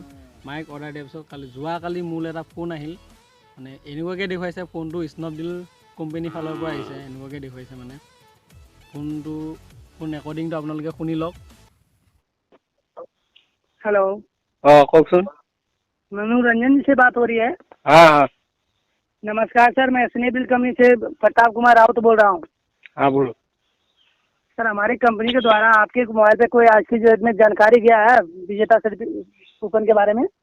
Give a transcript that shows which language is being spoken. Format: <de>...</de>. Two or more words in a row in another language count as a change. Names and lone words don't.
<as>মাইক অৰ্ডাৰ দিয়াৰ পিছত যোৱাকালি মোলৈ এটা ফোন আহিল। মানে এনেকুৱাকৈ দেখুৱাইছে ফোনটো স্নেপডিল কোম্পানীৰ ফালৰ পৰা আহিছে, এনেকুৱাকৈ দেখুৱাইছে। মানে ফোন ৰেকৰ্ডিংটো আপোনালোকে শুনি লওক।</as> <hi>हेलो,</hi> <as>কওকচোন।</as> <hi>मनोरंजन जी से बात हो रही है। हाँ, नमस्कार सर, मैं स्नेपडील कंपनी से प्रताप कुमार राउत बोल रहा हूँ। हाँ बोलो। सर, हमारी कंपनी के द्वारा आपके मोबाइल पे कोई आज की डेट में जानकारी गया है विजेता कूपन के बारे में?</hi>